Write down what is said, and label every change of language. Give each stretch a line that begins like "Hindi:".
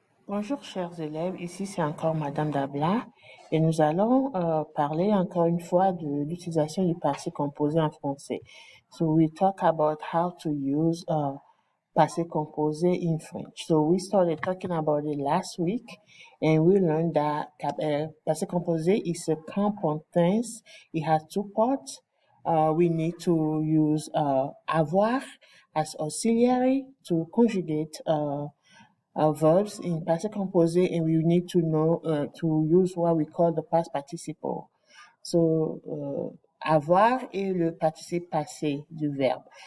French: Bonjour chers élèves, ici c'est encore Madame Dabla et nous allons parler encore une fois de l'utilisation du passé composé en français.
English: So we talk about how to use passé composé in French. So we started talking about it last week and we learned that passé composé is a compound tense. It has two parts. We need to use avoir as auxiliary to conjugate verbs in passé composé, and we need to know to use what we call the past participle.
French: So avoir est le participe passé du verbe.